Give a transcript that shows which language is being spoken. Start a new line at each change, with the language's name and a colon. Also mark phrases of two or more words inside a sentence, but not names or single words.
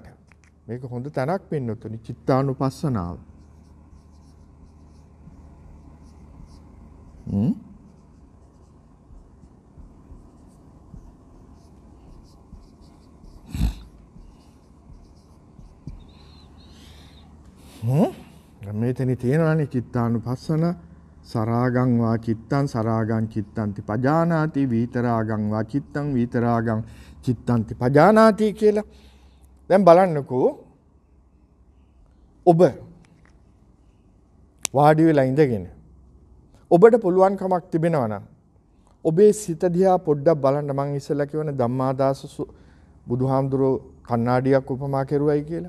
Sinhala: මේක හොඳ තැනක් වෙන්නතුනි චිත්තානුපස්සනාව. මෙතන තියෙනවානේ
Pali: චිත්තානුපස්සන සරාගං වා චිත්තං සරාගං චිත්තන්ති පජානාති විතරාගං වා චිත්තං විතරාගං චිත්තන්ති පජානාති කියලා.
Sinhala: දැන් බලන්නකෝ ඔබ වාඩි වෙලා ඉඳගෙන ඔබට පුළුවන් කමක් තිබෙනවා නම් ඔබේ සිත දිහා පොඩ්ඩක් බලන්න. මං ඉස්සෙල්ලා කියවන ධම්මාදාස බුදුහාමුදුරෝ කණ්ණාඩියක් උපමා කෙරුවයි කියලා.